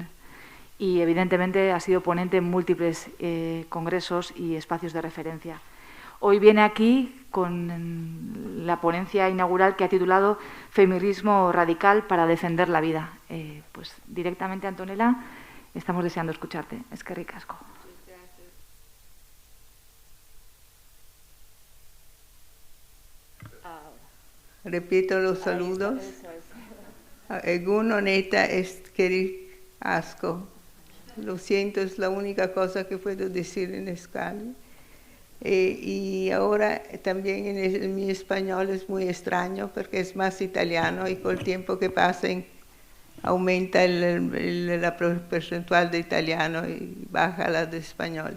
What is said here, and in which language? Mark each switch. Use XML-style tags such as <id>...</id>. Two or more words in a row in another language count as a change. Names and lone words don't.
<es>Y, evidentemente, ha sido ponente en múltiples congresos y espacios de referencia. Hoy viene aquí con la ponencia inaugural que ha titulado Feminismo radical para defender la vida. Pues directamente, Antonella, estamos deseando escucharte.</es> <eu>Eskerrik asko.</eu> <es>Repito los saludos.</es> <eu>Egun honeta eskerrik asko.</eu> <es>Lo siento, es la única cosa que puedo decir en escala. Y ahora también mi español es muy extraño porque es más italiano y con el tiempo que pasa aumenta la porcentual de italiano y baja la de español.</es>